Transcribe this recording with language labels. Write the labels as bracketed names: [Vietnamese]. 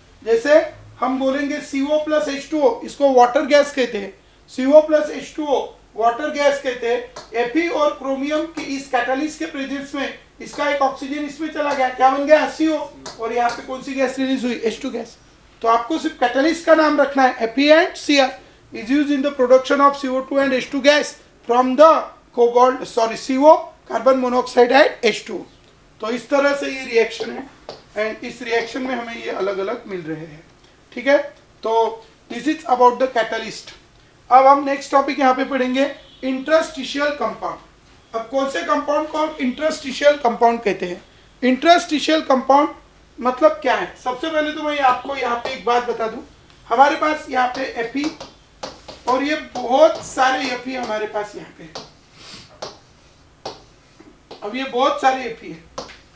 [Hindi] जैसे हम बोलेंगे CO प्लस H2O, इसको वाटर गैस कहते हैं, CO plus H2O water gas कहते हैं। Fe और क्रोमियम की इस कैटालिस्ट के प्रेजेंस में इसका एक ऑक्सीजन इसमें चला गया, क्या बन गया, CO, और यहाँ पे कौन सी गैस रिलीज हुई, H2 गैस। तो आपको सिर्फ कैटालिस्ट का नाम रखना है, [English] Fe and Cr is used in the production of CO2 and H2 gas from the CO carbon monoxide and H2। [Hindi] तो इस तरह से ये रिएक्शन है एंड इस रिएक्शन में हमें ये अलग अलग मिल रहे हैं। ठीक है, तो [English] This is about the catalyst. [Hindi] अब हम नेक्स्ट टॉपिक यहाँ पे पढ़ेंगे, इंटरस्टिशियल कंपाउंड। अब कौन से कंपाउंड को हम इंटरस्टिशियल कंपाउंड कहते हैं। इंटरस्टिशियल कंपाउंड मतलब क्या है, सबसे पहले तो मैं आपको यहाँ पे एक बात बता दूं, हमारे पास यहाँ पे Fe और ये बहुत सारे Fe हमारे पास यहाँ पे, अब ये बहुत सारे Fe है।